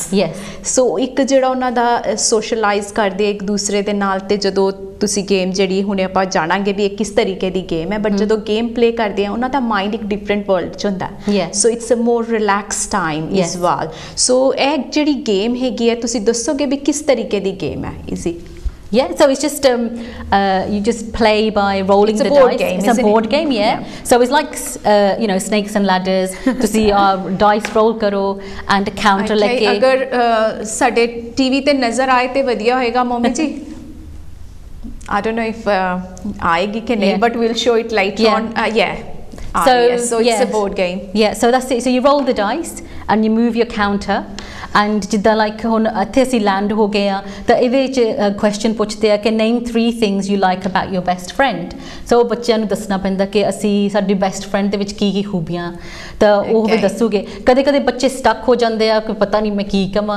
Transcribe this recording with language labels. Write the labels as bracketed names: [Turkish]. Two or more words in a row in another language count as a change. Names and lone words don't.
[Punjabi] ਸੋ ਇੱਕ ਜਿਹੜਾ ਉਹਨਾਂ ਦਾ ਸੋਸ਼ਲਾਈਜ਼ ਕਰਦੇ ਇੱਕ ਦੂਸਰੇ ਦੇ ਨਾਲ। ਤੇ ਜਦੋਂ ਤੁਸੀਂ ਗੇਮ ਜਿਹੜੀ ਹੁਣੇ ਆਪਾਂ ਜਾਣਾਂਗੇ ਵੀ ਇਹ ਕਿਸ ਤਰੀਕੇ ਦੀ ਗੇਮ ਹੈ, ਬਟ ਜਦੋਂ [English] game play [Punjabi] ਕਰਦੇ ਆ ਉਹਨਾਂ ਦਾ ਮਾਈਂਡ ਇੱਕ [English] different world [Punjabi] 'ਚ ਹੁੰਦਾ। [English] So it's a more relax time as well. [Punjabi] ਸੋ ਇਹ ਜਿਹੜੀ ਗੇਮ ਹੈਗੀ ਹੈ ਤੁਸੀਂ ਦੱਸੋਗੇ ਵੀ ਕਿਸ ਤਰੀਕੇ ਦੀ ਗੇਮ ਹੈ? ਇਜ਼ੀ [English] Yeah, so it's just you just play by rolling the dice. It's a board game, yeah. So it's like snakes and ladders. [Punjabi] ਤੁਸੀਂ [English] dice roll [Punjabi] ਕਰੋ [English] and counter [Punjabi] ਲੈਕੇ। ਅਗਰ ਸਾਡੇ ਟੀਵੀ ਤੇ ਨਜ਼ਰ ਆਏ ਤੇ ਵਧੀਆ ਹੋਏਗਾ ਮੰਮੀ ਜੀ। [English] I don't know if [Punjabi] ਆਏਗੀ ਕਿ ਨਹੀਂ, [English] but we'll show it later on. So it's a board game. Yeah, so that's it. So you roll the dice and you move your counter. [Punjabi] ਐਂਡ ਜਿੱਦਾਂ ਲਾਈਕ ਹੁਣ ਇੱਥੇ ਅਸੀਂ ਲੈਂਡ ਹੋ ਗਏ ਆ ਤਾਂ ਇਹਦੇ ਵਿੱਚ ਕੁਐਸਚਨ ਪੁੱਛਦੇ ਆ ਕਿ [English] Name 3 things you like about your best friend. [Punjabi] ਸੋ ਬੱਚਿਆਂ ਨੂੰ ਦੱਸਣਾ ਪੈਂਦਾ ਕਿ ਅਸੀਂ ਸਾਡੀ [English] best friend [Punjabi] ਦੇ ਵਿੱਚ ਕੀ ਕੀ ਖੂਬੀਆਂ ਤਾਂ ਉਹ ਵੀ ਦੱਸੂਗੇ। ਕਦੇ ਕਦੇ ਬੱਚੇ ਸਟਕ ਹੋ ਜਾਂਦੇ ਆ ਕਿ ਪਤਾ ਨਹੀਂ ਮੈਂ ਕੀ ਕਵਾਂ।